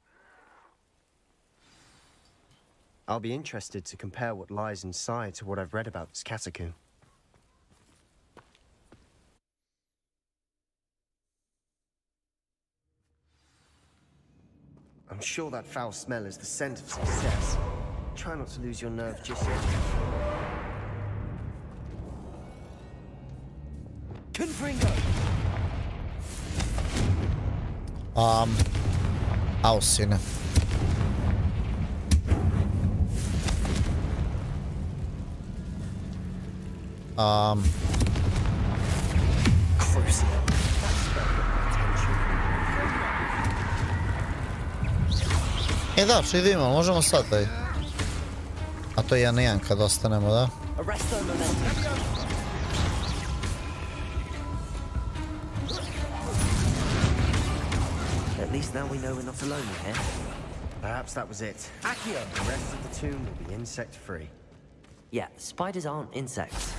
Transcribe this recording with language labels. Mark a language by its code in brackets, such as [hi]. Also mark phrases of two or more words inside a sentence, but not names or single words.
[en] I'll be interested to compare what lies inside to what I've read about this catacomb. I'm sure that foul smell is the scent of success. Try not to lose your nerve just yet. Confringo! [sr] Au, sine. Da, što idemo, možemo sad taj. A to je 1-1 kad ostanemo, da? [en] At least now we know we're not alone in here. Perhaps that was it. Accio! The rest of the tomb will be insect-free. Yeah, spiders aren't insects.